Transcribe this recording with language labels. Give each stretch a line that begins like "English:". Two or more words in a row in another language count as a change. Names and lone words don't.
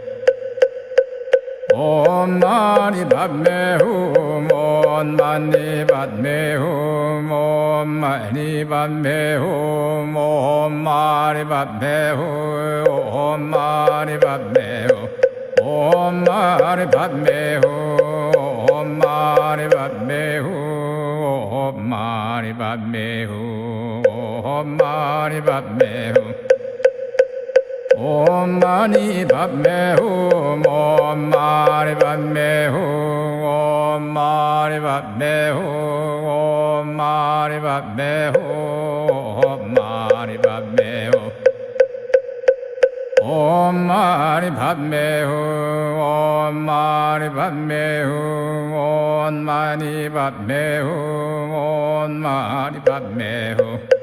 Sanskrit: ॐ मणि पद्मेहूँ ॐ मणि पद्मेहूँ ॐ मणि पद्मेहूँ ॐ मरि पद्मेहूँ ॐ मरि पद्मेहूँ ॐ मरि पद्मेहूँ ॐ मरि पद्मेहूँ ॐ मरि पद्मेहूँ ॐ मरि पद्मेहूँ ॐ मणि पद्मेहूँ ॐ मरि पद्मेहूँ ॐ mani padme hum, om mani padme hum, om mani padme hum. Om mani padme hum, om mani padme hum, om mani padme hum, om mani padme hum.